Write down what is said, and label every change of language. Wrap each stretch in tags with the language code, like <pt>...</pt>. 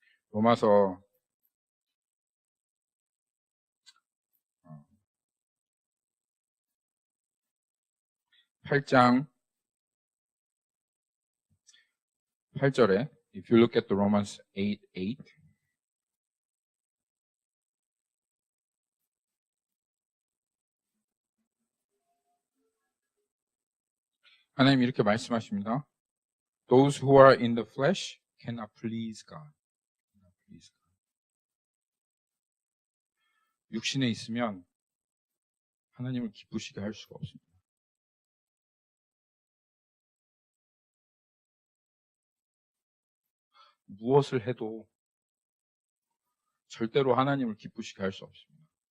<ko>로마서 8장 8절에</ko> <en>If you look at the Romans 8:8</en> <ko>하나님 이렇게 말씀하십니다.</ko> <en>Those who are in the flesh cannot please God.</en> <ko>육신에 있으면 하나님을 기쁘시게 할 수가 없습니다. 무엇을 해도 절대로 하나님을 기쁘시게 할 수 없습니다.</ko>